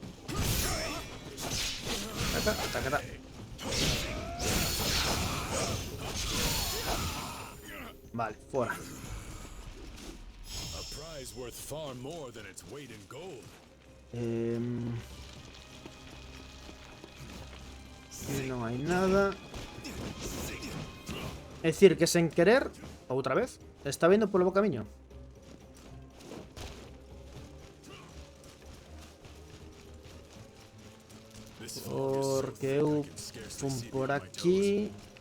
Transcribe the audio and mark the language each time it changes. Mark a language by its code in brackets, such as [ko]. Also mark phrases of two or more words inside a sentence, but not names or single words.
[es] Taca, taca, taca. Vale, fuera. [en] A prize worth far more than its weight in gold. [gl] Aquí non hai nada. É dicir, que sen querer, outra vez, está vindo polo bo camiño. Porque eu fun por aquí.